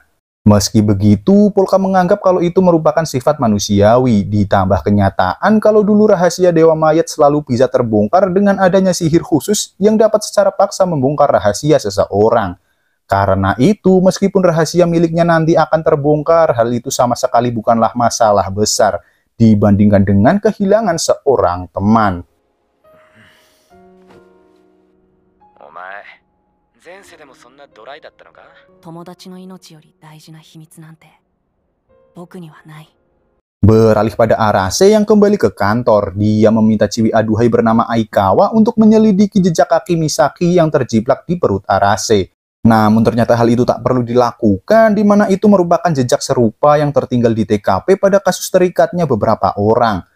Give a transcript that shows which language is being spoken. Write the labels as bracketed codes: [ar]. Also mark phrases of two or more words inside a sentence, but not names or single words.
[id] Meski begitu, Polka menganggap kalau itu merupakan sifat manusiawi, ditambah kenyataan kalau dulu rahasia Dewa Mayat selalu bisa terbongkar dengan adanya sihir khusus yang dapat secara paksa membongkar rahasia seseorang. Karena itu, meskipun rahasia miliknya nanti akan terbongkar, hal itu sama sekali bukanlah masalah besar dibandingkan dengan kehilangan seorang teman. [ja] 前世でもそんなドライだったのか？友達の命より大事な秘密なんて僕にはない。 [id] Beralih pada Arase yang kembali ke kantor, dia meminta ciwi aduhai bernama Aikawa untuk menyelidiki jejak kaki Misaki yang terjiplak di perut Arase. Namun ternyata hal itu tak perlu dilakukan, di mana itu merupakan jejak serupa yang tertinggal di TKP pada kasus terikatnya beberapa orang.